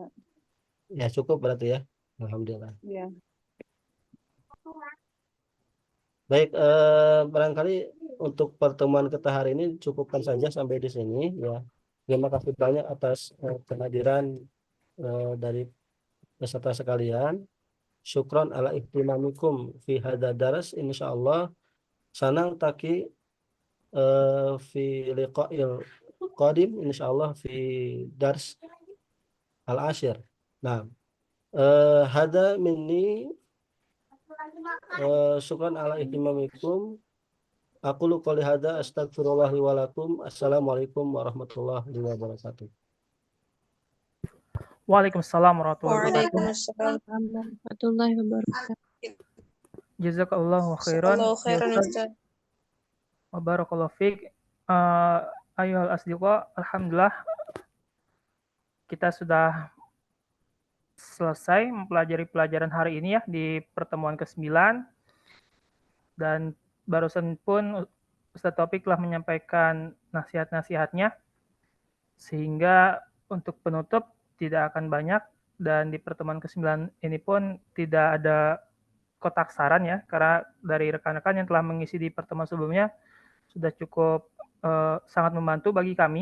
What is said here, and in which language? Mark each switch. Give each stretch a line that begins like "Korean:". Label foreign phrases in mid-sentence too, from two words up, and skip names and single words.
Indonesian: Ya cukup berarti ya. Alhamdulillah. Ya. Baik, barangkali untuk pertemuan kita hari ini cukupkan saja sampai di sini ya. Terima kasih banyak atas kehadiran dari peserta sekalian.
Arabic: شكرا على اهتمامكم في هذا الدرس، إن شاء الله سنلتقي في اللقاء القادم إن شاء الله في الدرس العاشر. Nah, هذا مني شكرا على اهتمامكم. أقول قولي هذا أستغفر الله لي ولكم. السلام عليكم ورحمة الله وبركاته. وعليكم السلام ورحمة الله وبركاته. وعليكم السلام ورحمة الله وبركاته. جزاك الله خيرا. Jazakallahu
Indonesian: Ya
Arabic: khairan,
Indonesian: Ustaz. Ustaz.
Arabic: وبارك الله فيك. أيها الأصدقاء,
Indonesian: alhamdulillah kita sudah selesai mempelajari pelajaran hari ini ya di pertemuan ke-9, dan barusan pun Ustaz Taufik telah menyampaikan nasihat-nasihatnya, sehingga untuk penutup tidak akan banyak, dan di pertemuan ke-9 ini pun tidak ada kotak saran ya, karena dari rekan-rekan yang telah mengisi di pertemuan sebelumnya sudah cukup sangat membantu bagi kami.